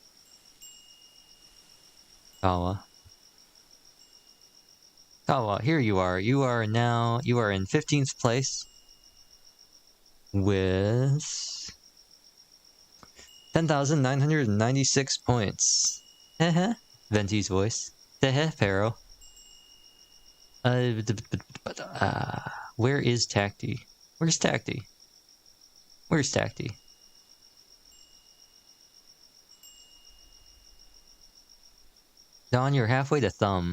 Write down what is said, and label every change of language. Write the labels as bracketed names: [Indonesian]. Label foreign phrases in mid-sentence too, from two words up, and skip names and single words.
[English] Kawa. Kawa, here you are. You are in 15th place with 10,996 points. Heh. Venti's voice. Heh, Pharaoh. Where is Tacti? Where's Tacti? Where's Tacti? Dawn, you're halfway to Thumb.